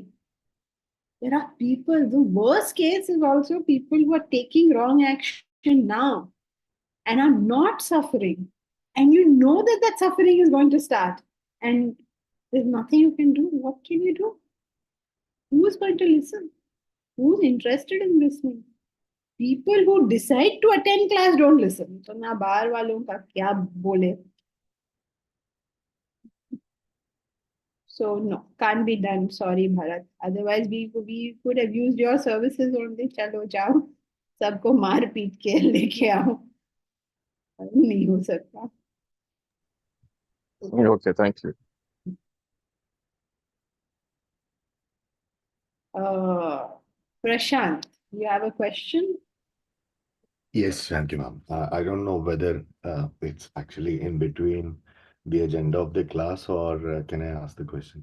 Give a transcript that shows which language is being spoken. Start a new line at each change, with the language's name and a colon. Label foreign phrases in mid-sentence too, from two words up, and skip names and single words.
English: There are people, the worst case is also people who are taking wrong action now and are not suffering. And you know that suffering is going to start. And there's nothing you can do. What can you do? Who is going to listen? Who's interested in listening? People who decide to attend class don't listen.
Hindi: So न बाहर वालों का क्या बोले?
English: So no, can't be done. Sorry,
Hindi: Bharat. Otherwise, we could have used your services only. चलो जाओ, सबको मार पीट के लेके आओ. नहीं हो सकता.
English: Okay, thank you. Prashant, you have a question? Yes, thank you, ma'am. I don't know whether it's actually in between the agenda of the class or can I ask the question?